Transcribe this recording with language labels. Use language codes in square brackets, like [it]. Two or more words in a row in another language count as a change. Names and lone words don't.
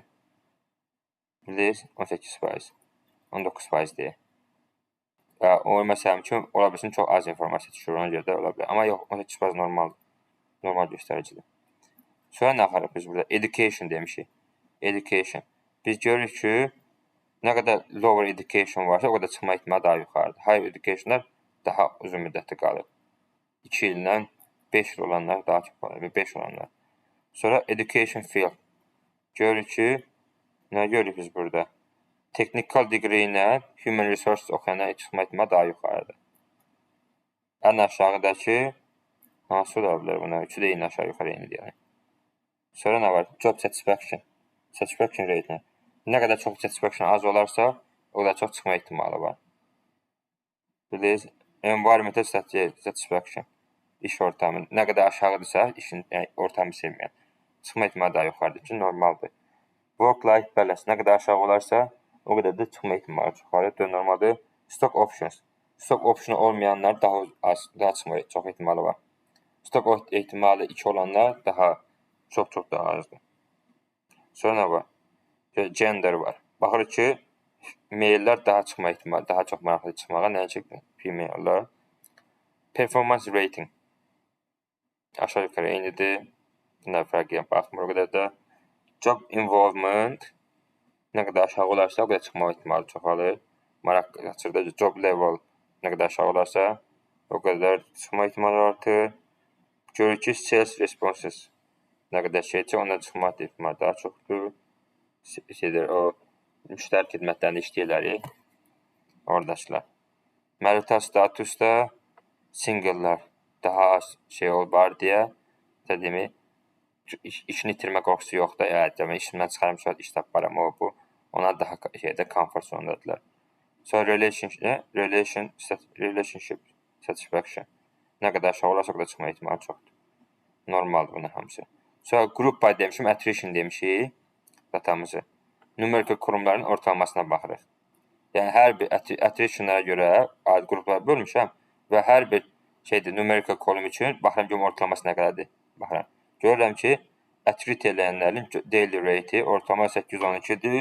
[az] Bilirsiniz, 18%. 19% deyək. O məsələn ki, ola bilsin çox az informasiya düşür, ona görə də ola bilər. Amma yox, 18% normal göstəricidir. Sonra nə axarıq biz burada? [en] Education demişik. Education. [az] Biz görürük ki, nə qədər [en] lower education [az] varsa, o qədər çıxma ehtimalı daha yuxarıdır. [en] Higher educationlar [az] daha uzun müddətli qalır. 2 ildən 5 il olanlar daha çox var. 5 olanlar. Sonra [en] education field. [az] Görürük ki, nə görürük biz burada? [en] Technical degree [az] ilə [en] human resources [az] oxuyanlar çıxma ehtimalı daha yuxarıdır. Ən aşağıdakı hansı ola bilər buna? Üçü də eyni aşağı yuxarı eynidir yəni. Sonra nə var? [en] Job satisfaction. Satisfaction rate. [az] Nə qədər çox satisfaction az olarsa, o qədər çox çıxma ehtimalı var. [en] Bilirsiniz, environmental satisfaction. [az] İş ortamı. Nə qədər aşağıdırsa, işin ortamı sevməyən. Çıxma ehtimalı daha yuxarıdır ki, normaldır. [en] Work-life balance. [az] Nə qədər aşağı olarsa, o qədər də çıxma ehtimalı yuxarıdır. Normaldır. [en] Stock options. Stock optionu [az] olmayanlar daha çıxma çox ehtimalı var. Stock ehtimalı 2 olanlar çox daha azdır. Sonra nə var? Gender var. Baxırıq ki, meyillər daha çıxma ehtimalı, daha çox maraqlı çıxmağa, nəyə çəkdir? Female'lar. [en] Performance rating. [az] Aşağı yuxarı eynidir. Bunlar fərqə baxmır o qədər də. [en] Job involvement. [az] Nə qədər aşağı olarsa, o qədər çıxma ehtimalı çoxalır. Maraq qaçırdı. [en] Job level [az] nə qədər aşağı olarsa, o qədər çıxma ehtimalı artır. Görürük ki, [en] sales responses [az] nə qədər şeycə, ondan çıxma ehtimalı daha çoxdur. O müştəri xidmətlərində işləyirlər. Oradakılar. [en] Marital statusda [az] single'lar daha az şey var deyə, dediyimi, işini itirmə qorxusu yoxdur. Demək, işimdən çıxarmışlar, iş taparam, o bu. Onlar daha [en] comfort zondadılar. Sonra relationship satisfaction. [az] Nə qədər aşağı olarsa, o qədər çıxma ehtimalı çoxdur. Normaldır bunun hamısı. Sonra [en] group by [az] demişim, attrition demişik datamızı. Numerik qurumların ortalamasına baxırıq. Yəni, hər bir attritionlara görə aid qruplara bölmüşəm və hər bir numerik kolum üçün baxıram ki, ortalaması nə qədərdir. Baxıram. Görürəm ki, attrit eləyənlərin [en] daily rate'i [az] ortalama 812-dir.